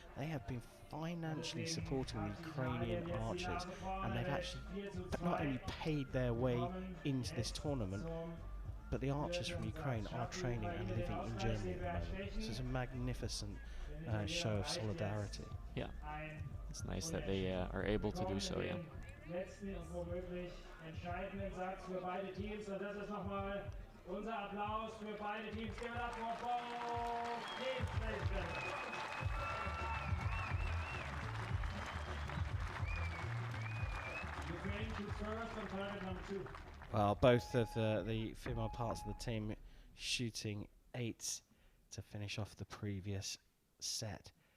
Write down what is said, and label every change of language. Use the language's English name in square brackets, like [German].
[English] They have been financially supporting the Ukrainian archers, and they've actually not only paid their way into this tournament, but the archers from Ukraine are training and living in Germany at the moment. So it's a magnificent show of solidarity. Yeah, it's nice that they are able to do so, yeah. [German] Letzten und womöglich entscheidenden Satz für beide Teams, und das ist nochmal unser Applaus für beide Teams. [English] Give it up for both teams, ladies and gentlemen. Ukraine shoots first on target number 2. Well, both of the female parts of the team shooting 8 to finish off the previous set.